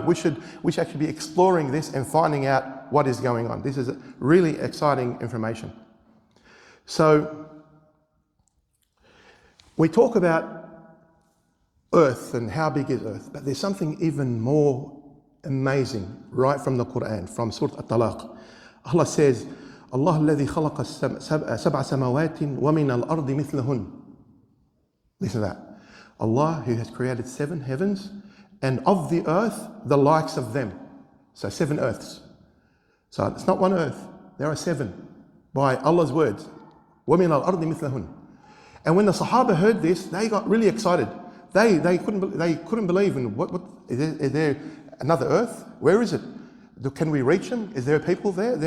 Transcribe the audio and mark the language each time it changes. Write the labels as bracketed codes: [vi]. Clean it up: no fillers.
[en] We should actually be exploring this and finding out what is going on. This is really exciting information. So we talk about Earth and how big is Earth, but there's something even more amazing right from the Quran, from Surah At-Talaq. Allah says, [ar] Allah الذي خلق سبع سماوات ومن الأرض مثلهن. [en] Listen to that. Allah who has created 7 heavens and of the earth the likes of them. So 7 earths. So it's not one earth, there are 7 by Allah's words. [ar] وَمِنَ الْأَرْضِ مِثْلَهُنْ. [en] And when the Sahaba heard this, they got really excited. They couldn't believe in what is there another earth? Where is it? Can we reach them? Is there people there?